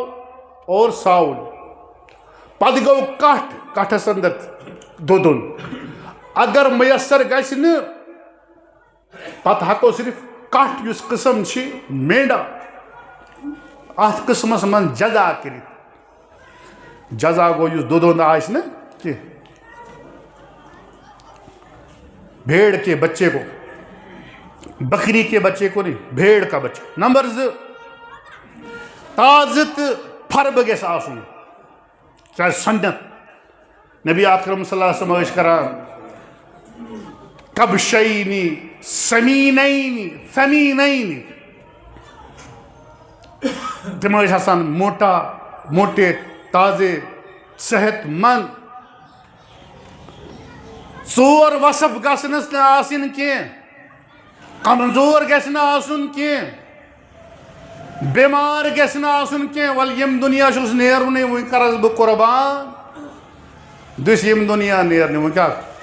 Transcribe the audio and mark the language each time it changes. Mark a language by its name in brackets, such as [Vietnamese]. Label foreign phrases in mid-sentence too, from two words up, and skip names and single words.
[Kashmiri] اور ژھاوُل پتہٕ گوٚو کٹھس اندر دودن اگر میسر گژھِ نہٕ پتہٕ ہٮ۪کو صرف کٹھ یُس قٕسم چھِ مینڈا اتھ قٕسمس منٛز جزا کٔرِتھ جزا گوٚو یُس دودن آسہِ نہٕ کینٛہہ [Urdu] بھیڑ کے بچے کو بکری کے بچے کو نہیں بھیڑ کا بچہ نمبر 2 [Kashmiri] تازٕ تہٕ فربہٕ گژھِ آسُن چاہے سنت نبی اکرم [Arabic] صلی اللہ علیہ وسلم [Kashmiri] ٲسۍ کران [Arabic] کبشینی سمینینی ثمینینی [Kashmiri] تم ٲسۍ آسان [Urdu] موٹے تازے صحت مند [Kashmiri] 4 وصف گژھنس نہٕ آسٕنۍ کینٛہہ کمزور گژھِ نہٕ آسُن کینٛہہ بیمار گژھِ نہٕ آسُن کینٛہہ وَلہٕ ییٚمہِ دُنیا چھُس نیرُنٕے وۄنۍ کرس بہٕ قۄربان دٔسۍ ییٚمہِ دُنیا نیرنہِ وۄنۍ کیٛاہ